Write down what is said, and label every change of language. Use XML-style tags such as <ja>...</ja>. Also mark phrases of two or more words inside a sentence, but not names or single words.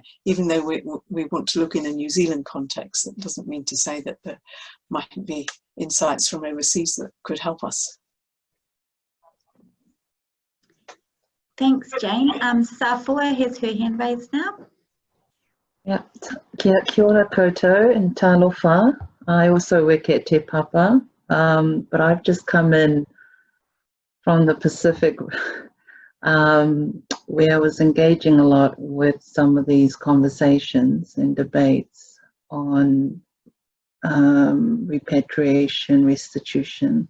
<en>Even though we want to look in a New Zealand context, that doesn't mean to say that there mightn't be insights from overseas that could help us. Thanks, Jane. Safua has her hand raised now. Yeah,</en> <mi>kia ora koutou and talofa.</mi> <en>I also work at Te Papa, but I've just come in from the Pacific, where I was engaging a lot with some of these conversations and debates on repatriation, restitution.</en>